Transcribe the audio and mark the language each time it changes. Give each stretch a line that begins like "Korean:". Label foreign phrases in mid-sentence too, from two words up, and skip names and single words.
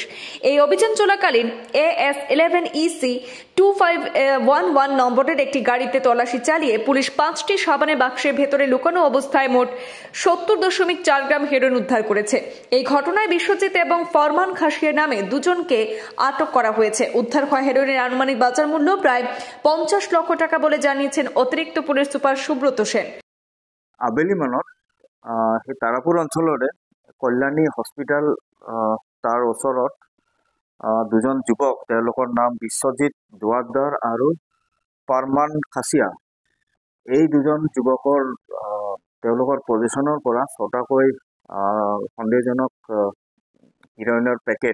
Bangla: এই অভিযান চলাকালীন AS11EC 2511 নম্বরের একটি গাড়িতে তল্লাশি চালিয়ে পুলিশ 5টি সাবানের বাক্সের ভেতরে লুকানো অবস্থায় মোট 70.4 গ্রাম হেরোইন উদ্ধার করেছে। এই ঘটনায় বিশ্বজিৎ এবং ফরমান খাসিয়া নামে 2 জনকে আটক করা হয়েছে। উদ্ধার হয় হেরোইনের আনুমানিক বাজার মূল্য প্রায় 50 লক্ষ টাকা বলে জানিয়েছেন অতিরিক্ত পুলিশ সুপার সুব্রত সেন।
Assamese: আবেলি মানত সেই তাৰাপুৰ অঞ্চলৰে কল্যাণী হস্পিটেল তাৰ ওচৰত 2 জন যুৱক, তেওঁলোকৰ নাম বিশ্বজিৎ দুৱাৰদাৰ আৰু ফৰমান খাসিয়া। এই 2 জন যুৱকৰ তেওঁলোকৰ পজিশ্যনৰ পৰা 6টাকৈ সন্দেহজনক হিৰ'ইনৰ পেকেট,